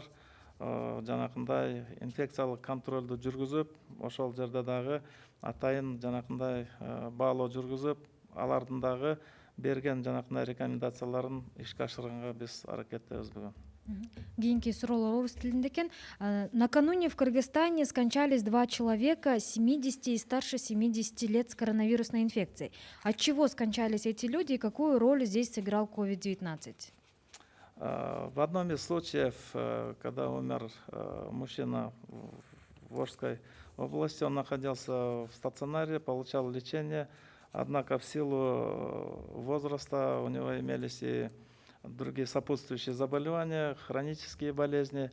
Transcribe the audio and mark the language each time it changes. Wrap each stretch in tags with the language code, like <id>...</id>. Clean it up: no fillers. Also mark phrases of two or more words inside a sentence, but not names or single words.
<ky>Жанакындай инфекциялык контролду жүргүзүп, ошол жерде дагы атайын жанакындай баалоо жүргүзүп, алардын дагы берген жанакындай рекомендацияларын ишке ашырганга биз аракеттебиз бүгүн. Кийинки суроолор орус тилинде экен.</ky> <ru>Накануне в Кыргызстане скончались 2 человека 70 и старше 70 лет с коронавирусной инфекцией. От чего скончались эти люди и какую роль здесь сыграл COVID-19? В одном из случаев, когда умер мужчина в Орской области, он находился в стационаре, получал лечение, однако в силу возраста у него имелись и другие сопутствующие заболевания, хронические болезни.</ru>